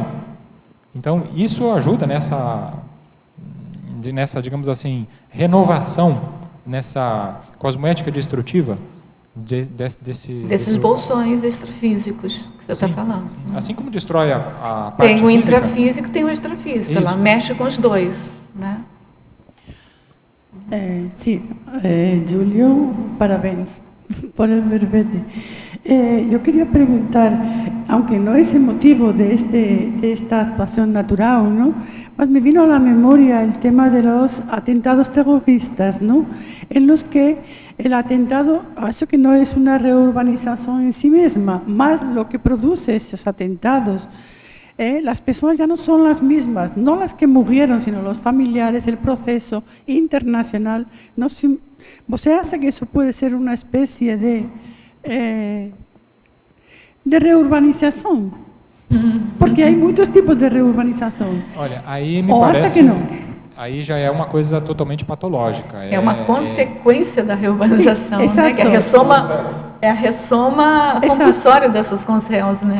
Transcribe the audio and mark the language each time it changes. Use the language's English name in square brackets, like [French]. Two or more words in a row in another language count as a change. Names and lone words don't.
[Portuguese] Então, isso ajuda nessa, digamos assim, renovação, nessa cosmoética destrutiva desses bolsões extrafísicos que você está falando. Sim. Assim como destrói a parte tem o física, intrafísico e tem o extrafísico. Ela mexe com os dois, né? [Spanish] Sí, Julio, parabéns por el verbete. Yo quería preguntar, aunque no es el motivo de esta actuación natural, ¿no? Pues me vino a la memoria el tema de los atentados terroristas, ¿no? En los que el atentado, eso que no es una reurbanización en sí misma, más lo que produce esos atentados. Las personas ya no son las mismas, no las que murieron, sino los familiares, el proceso internacional. [Portuguese] Você acha que [Spanish] eso puede ser una especie de reurbanização? [Portuguese] Porque há muitos tipos de reurbanização. Olha, aí me Ou parece acha que não? Aí já é uma coisa totalmente patológica. É uma consequência da reurbanização, né? Que é a ressoma compulsória dessas consciências, né?